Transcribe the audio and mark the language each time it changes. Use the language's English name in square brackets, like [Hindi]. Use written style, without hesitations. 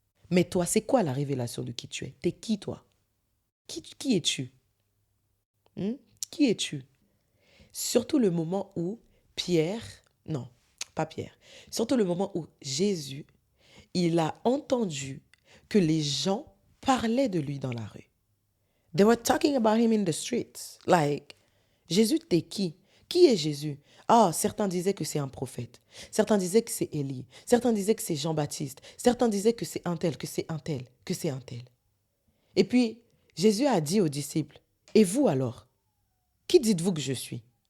[French] Mais toi, c'est quoi la révélation de qui tu es? T'es qui, toi? Qui es-tu? Qui es-tu? Surtout le moment où non, pas Pierre, surtout le moment où Jésus, il a entendu que les gens parlaient de lui dans la rue. [English] They were talking about him in the streets. [French] Like, Jésus, t'es qui? Qui est Jésus? Ah, certains disaient que c'est un prophète. Certains disaient que c'est Élie. Certains disaient que c'est Jean-Baptiste. Certains disaient que c'est un tel, que c'est un tel, que c'est un tel. Et puis, Jésus a dit aux disciples, et vous alors? Qui dites-vous que je suis?